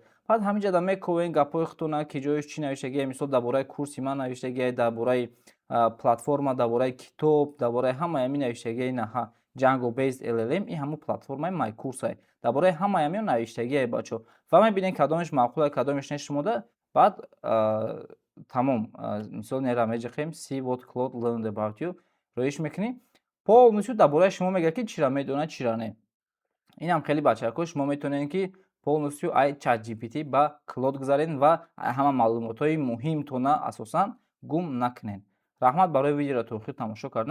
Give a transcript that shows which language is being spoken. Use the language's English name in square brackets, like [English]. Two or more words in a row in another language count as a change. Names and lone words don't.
[Tajik] Фақат ҳаминҷода мековен гапҳои худтона, ки ҷояш чӣ навиштагиае, мисол дар бораи курси ман навиштагиае, дар бораи платформа, дар бораи китоб, дар бораи ҳамаи ҳамин навиштагиае. Ина [English] Django Based LLM [Tajik] и ҳамун платформаи MyCourse. Дар бораи ҳамаи ҳамин навиштагиае бачо. Ва мебинем кадомаш маъқулае, кадомаш не шумода. Баъд тамом, мисол нера меҷихем [English] see what Claude learned about you. [Tajik] Рӯиш мекунӣ. Полностью дар бораи шумо мегӯяд, ки чиро медонад, чиро не. Инам хеле бачакҳо шумо метавонед, ки полностью ай ChatGPT ба Claude гузаред ва ҳама маълумотҳои муҳимтона асосан гум накунед. Раҳмат барои видеоро то охир тамошо кардан.